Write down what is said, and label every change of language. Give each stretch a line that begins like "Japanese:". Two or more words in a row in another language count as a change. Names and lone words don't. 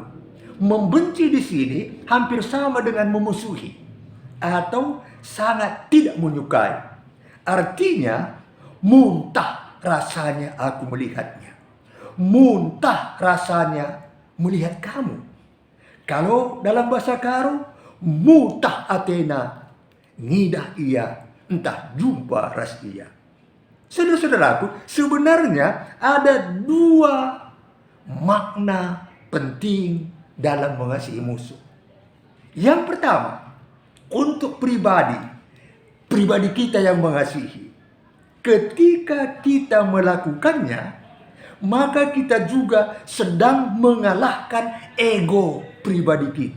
Indonesian: Membenci di sini hampir sama dengan memusuhi atau sangat tidak menyukai. Artinya, muntah rasanya aku melihatnya. Muntah rasanya melihat kamu. Kalau dalam bahasa Karo,
Batak Karo: mutah Athena, ngidah ia, entah jumpa ras ia.
Indonesian: Saudara-saudaraku, sebenarnya ada dua makna penting dalam mengasihi musuh. Yang pertama, untuk pribadi kita yang mengasihi. Ketika kita melakukannya, maka kita juga sedang mengalahkan ego pribadi kita.